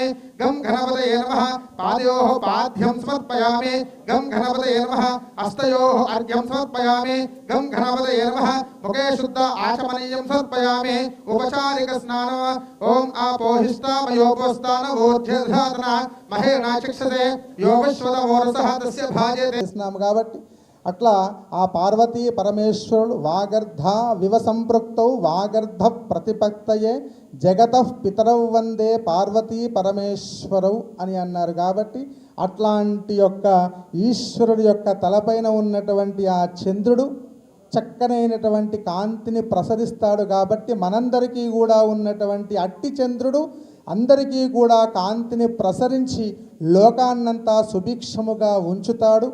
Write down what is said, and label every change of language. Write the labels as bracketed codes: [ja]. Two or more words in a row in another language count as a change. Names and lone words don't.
[sa] गं गणपतये नमः पादयोः पाद्यं समर्पयामि। गं गणपतये नमः हस्तयोः अर्घ्यं समर्पयामि। गं गणपतये नमः मुखे शुद्ध आचमनीयं समर्पयामि। उपचारिक स्नानम् ओम आपोहिष्टामयोपस्थान वोध्यधातना महेण చిక్షతే యోగశ్వత మోరసః తస్య భాజేతే [te] చేస్తున్నాం కాబట్టి అట్లా ఆ పార్వతీ పరమేశ్వరుడు [sa] వాగర్ధ వివ సంపృక్తౌ వాగర్ధ ప్రతిపత్తయే జగతః పితరౌ వందే పార్వతీ పరమేశ్వరౌ [te] అని అన్నారు కాబట్టి అట్లాంటి యొక్క ఈశ్వరుడి యొక్క తలపైన ఉన్నటువంటి ఆ చంద్రుడు చక్కనైనటువంటి కాంతిని ప్రసరిస్తాడు కాబట్టి మనందరికీ కూడా ఉన్నటువంటి అట్టి చంద్రుడు అందరికీ కూడా కాంతిని ప్రసరించి లోకాన్నంతా సుభిక్షముగా ఉంచుతాడు.